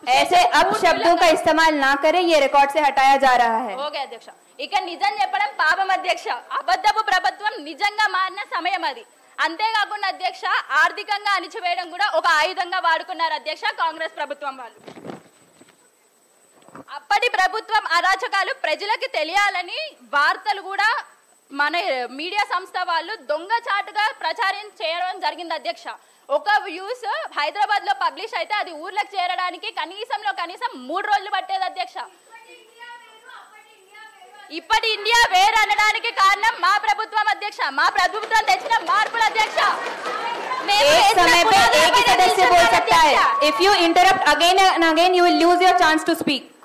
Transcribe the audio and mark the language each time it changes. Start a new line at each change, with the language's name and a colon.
Hindi: ऐसे अब शब्दों का इस्तेमाल ना करें, ये रिकॉर्ड से हटाया जा रहा है.
Telugu: ఓకే అధ్యక్ష. ఇక నిజం చెప్పడం పాపం అధ్యక్ష. అబద్ధపు ప్రభుత్వం నిజంగా మారిన సమయం అది. అంతేకాకుండా అధ్యక్ష ఆర్థికంగా అణిచివేయడం కూడా ఒక ఆయుధంగా వాడుకున్నారు అధ్యక్ష కాంగ్రెస్ ప్రభుత్వం వాళ్ళు. అప్పటి ప్రభుత్వం అరాచకాలు ప్రజలకు తెలియాలని వార్తలు కూడా మన మీడియా సంస్థ వాళ్ళు దొంగచాటుగా ప్రచారం చేయడం జరిగింది అధ్యక్ష. ఒక న్యూస్ హైదరాబాద్ లో పబ్లిష్ అయితే అది ఊర్లకు చేరడానికి కనీసం 3 రోజులు పట్టేది అధ్యక్ష. ఇప్పటి ఇండియా వేరు అనడానికి కారణం మా ప్రభుత్వం అధ్యక్ష. మా ప్రభుత్వం తెచ్చిన మార్పులు అధ్యక్ష.
Hindi: एक समय पे एक ही सदस्य बोल सकता है.
English: If you interrupt again and again, you will lose your chance to speak.